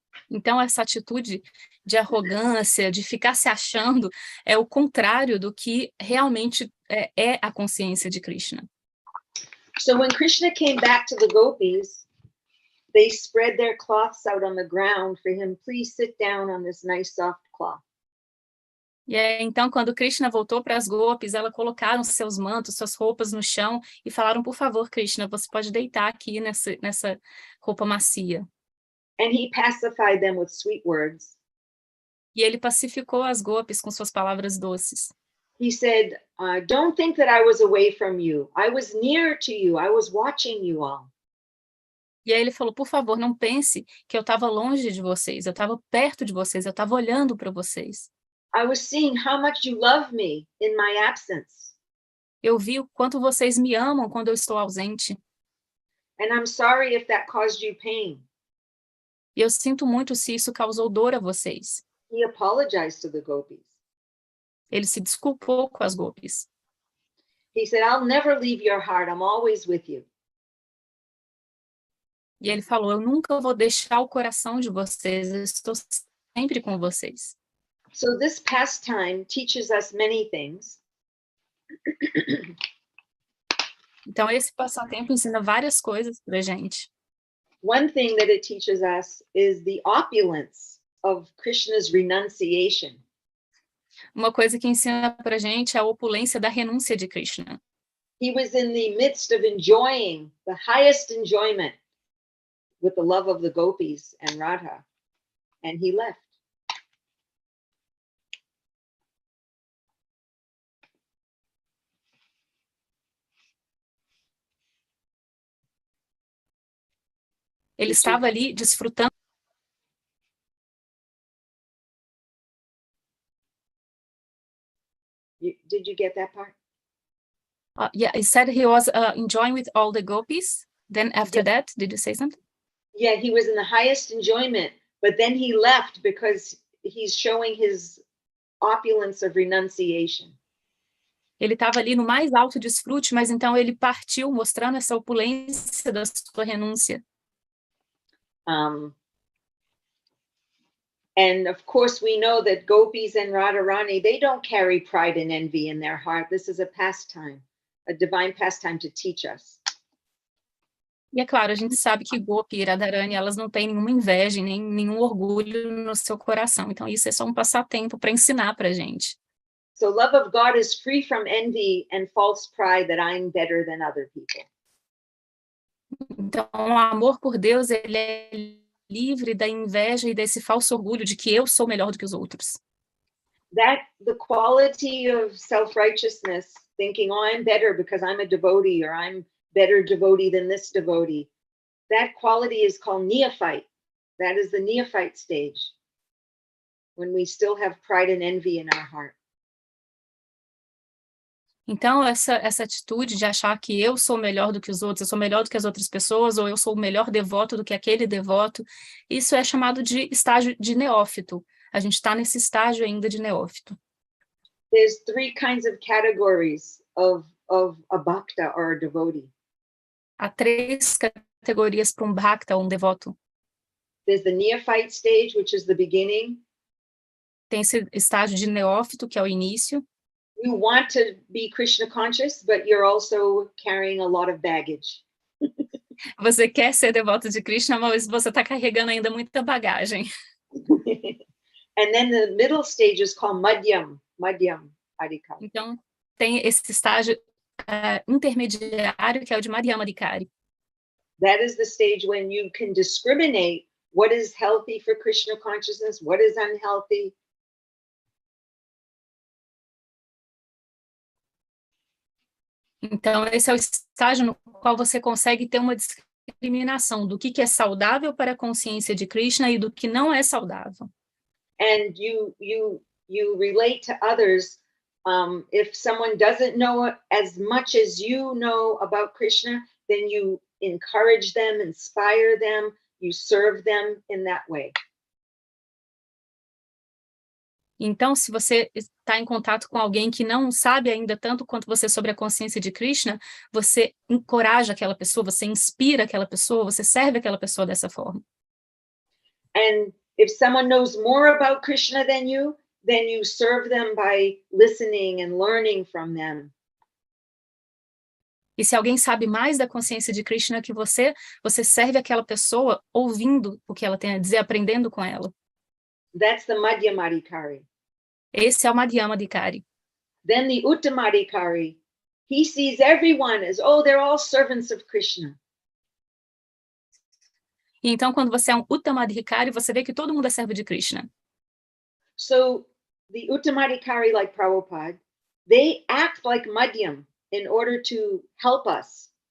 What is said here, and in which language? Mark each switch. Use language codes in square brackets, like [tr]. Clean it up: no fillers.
[pt] Então, essa atitude de arrogância, de ficar se achando, é o contrário do que realmente é a consciência de Krishna. [en] So when Krishna came back to the gopis, they spread their cloths out on the ground for him. Please sit down on this nice soft cloth. [pt] E aí, então, quando Krishna voltou para as gopis, elas colocaram seus mantos, suas roupas no chão e falaram, por favor, Krishna, você pode deitar aqui nessa roupa macia. [en] And he pacified them with sweet words. [pt] E ele pacificou as gopis com suas palavras doces. [en] He said, don't think that I was away from you. I was near to you. I was watching you all. [pt] E aí ele falou, por favor, não pense que eu estava longe de vocês, eu estava perto de vocês, eu estava olhando para vocês. [en] I was seeing how much you love me in my absence. [pt] Eu vi o quanto vocês me amam quando eu estou ausente. [en] And I'm sorry if that caused you pain. [pt] E eu sinto muito se isso causou dor a vocês. [en] He apologized to the gopis. [pt] Ele se desculpou com as gopis. [en] He said, I'll never leave your heart. I'm always with you. [pt] E ele falou, eu nunca vou deixar o coração de vocês, eu estou sempre com vocês. [en] So this pastime teaches us many things. [pt] Então esse passatempo ensina várias coisas pra gente. [en] One thing that it teaches us is the opulence of Krishna's renunciation. [pt] Uma coisa que ensina pra gente é a opulência da renúncia de Krishna. [en] He was in the midst of enjoying the highest enjoyment with the love of the gopis and Radha, and he left. [pt] Ele estava ali desfrutando. [en] Did you get that part? Yeah, he said he was enjoying with all the gopis. Then after that, did you say something? Yeah, he was in the highest enjoyment, but then he left because he's showing his opulence of renunciation. [pt] Ele estava ali no mais alto desfrute, mas então ele partiu mostrando essa opulência da sua renúncia. [en] And of course, we know that gopis and Rādhārāṇī, they don't carry pride and envy in their heart. This is a pastime, a divine pastime to teach us. [pt] E é claro, a gente sabe que Gopi e Radharani, elas não têm nenhuma inveja, nem nenhum orgulho no seu coração. Então, isso é só um passatempo para ensinar para a gente. [en] So love of God is free from envy and false pride that I'm better than other people. [pt] Então, o amor por Deus, ele é livre da inveja e desse falso orgulho de que eu sou melhor do que os outros. [en] That the quality of self-righteousness, thinking, oh, I'm better because I'm a devotee, or I'm better devotee than this devotee. That quality is called neophyte. That is the neophyte stage, when we still have pride and envy in our heart. [pt] Então, essa atitude de achar que eu sou melhor do que os outros, eu sou melhor do que as outras pessoas, ou eu sou o melhor devoto do que aquele devoto, isso é chamado de estágio de neófito. A gente está nesse estágio ainda de neófito. [en] There's three kinds of categories of a bhakta or a devotee. [pt] Há 3 categorias para um bhakta ou um devoto. [en] There's the neophyte stage, which is the beginning. [pt] Tem esse estágio de neófito, que é o início. [en] You want to be Krishna conscious, but you're also carrying a lot of baggage. [pt] Você quer ser devoto de Krishna, mas você está carregando ainda muita bagagem. [en] And then the middle stage is called madhyam adhikari. [pt] Então, tem esse estágio intermediário, que é o de Madhyama Adhikari. [en] That is the stage when you can discriminate what is healthy for Krishna consciousness, what is unhealthy. [pt] Então, esse é o estágio no qual você consegue ter uma discriminação do que é saudável para a consciência de Krishna e do que não é saudável. [en] And you relate to others. If someone doesn't know as much as you know about Krishna, then you encourage them, inspire them, you serve them in that way. [pt] Então, se você está em contato com alguém que não sabe ainda tanto quanto você sobre a consciência de Krishna, você encoraja aquela pessoa, você inspira aquela pessoa, você serve aquela pessoa dessa forma. [en] And if someone knows more about Krishna than you, then you serve them by listening and learning from them. [pt] E se alguém sabe mais da consciência de Krishna que você serve aquela pessoa ouvindo o que ela tem a dizer, aprendendo com ela. [en] That's the Madhyama Adhikari. [pt] Esse é o Madhyama Adhikari. [en] Then the Uttama Adhikari, he sees everyone as, oh, they're all servants of Krishna. [pt] E então, quando você é um Uttama Adhikari, você vê que todo mundo é servo de Krishna. [en] So the Uttama Adhikari, like Prabhupada, they act like Madhyam in order to help us.